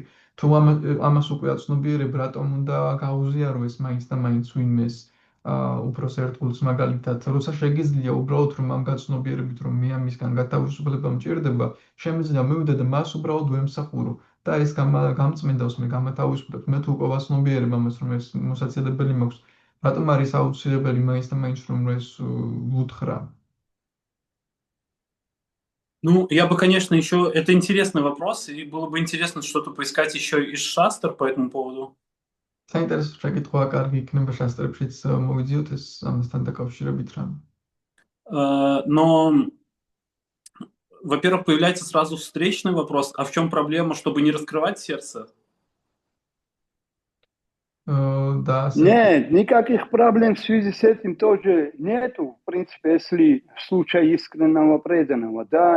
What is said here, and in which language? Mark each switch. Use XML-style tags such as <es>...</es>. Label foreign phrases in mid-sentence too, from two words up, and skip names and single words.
<ka>თუ ამას უკვე აცნობიერებ, რატომ უნდა გაუზიარო ეს მაინც და მაინც ვინმეს უფროს ერთგულს მაგალითად, როცა შეგიძლია უბრალოდ რომ ამ გაცნობიერებით, რომ მე ამისგან გათავისუფლება მჭირდება, შემიძლია მივიდე და მას უბრალოდ ვემსახურო. და ეს გამწმინდავს მე გამათავისუფლებ მე თუ უკვე ვაცნობიერებ ამას რომ ეს მოსაცილებელი მაქვს რატომ არის აუცილებელი მაინც და მაინც რომ ეს ვუთხრა</ka> <ru>Ну, я бы, конечно, еще... Это интересный вопрос, и было бы интересно что-то поискать еще из шастр по этому поводу.</ru> <ka>საინტერესო შეკითხვა, კარგი იქნება შასტრებშიც მოვიძიოთ ეს ამასთან დაკავშირებით რა.</ka> <ru>Но, во-первых, появляется сразу встречный вопрос, а в чем проблема, чтобы не раскрывать сердце? Да. Нет, никаких проблем в связи с этим тоже нету, в принципе, если в случае искреннего преданного, да,</ru>